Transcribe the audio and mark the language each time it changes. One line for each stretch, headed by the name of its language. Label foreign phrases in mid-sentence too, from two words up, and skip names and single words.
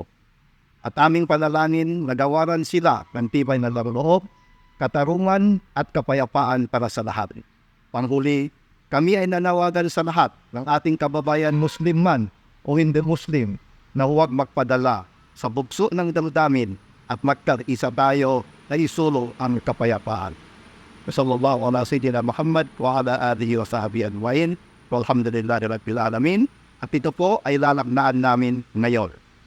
Filipino: At aming panalangin na gawaran sila ng tibay na loob, katarungan at kapayapaan para sa lahat. Panghuli, kami ay nanawagan sa lahat ng ating kababayan Muslim man o hindi Muslim na huwag magpadala sa bugso ng damdamin at magkaisa tayo na isulo ang kapayapaan.
Arabic: صلى الله على سيدنا محمد وعلى آله وصحبه أجمعين. والحمد لله رب العالمين.
Filipino: At ito po ay lalaknaan namin ngayon.